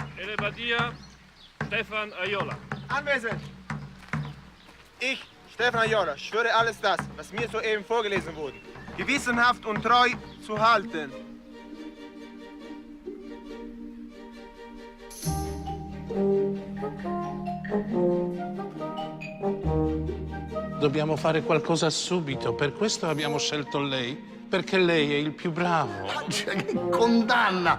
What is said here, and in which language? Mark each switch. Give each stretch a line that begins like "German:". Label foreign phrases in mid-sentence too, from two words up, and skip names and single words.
German: Telepadia, Stefan Aiola. Anwesend. Ich, Stefan Aiola, schwöre alles das, was mir soeben vorgelesen wurde, gewissenhaft und treu zu halten.
Italian: Dobbiamo fare qualcosa subito, per questo abbiamo scelto lei, perché lei è il più bravo. Cioè, che condanna!